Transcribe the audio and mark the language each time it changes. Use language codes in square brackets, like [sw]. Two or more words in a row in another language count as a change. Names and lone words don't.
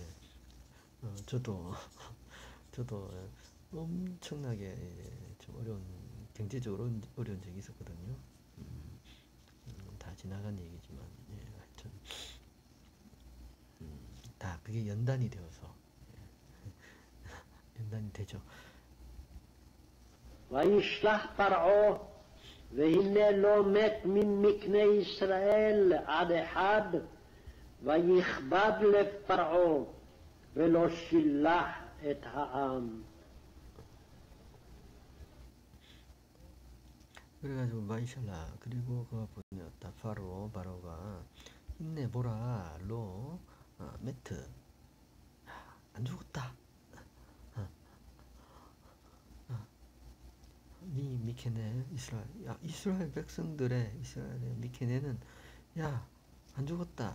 [ko] 저도 엄청나게 좀 어려운 경제적으로 어려운 적이 있었거든요. 다 지나간 얘기지만 하여튼 다 그게 연단이 되어서 연단이 되죠. [he] וישלח פרעה והנה לא מת ממקנה ישראל עד אחד ויכבד לב פרעה ולא שילח את העם. [ko] 그래가지고 마이샬라 그리고 그가 보냈다. 바로가 힘내보라 [he] לא מת [ko] 안 죽었다. 미케네 이스라엘 백성들의 이스라엘의 미케네는 안 죽었다.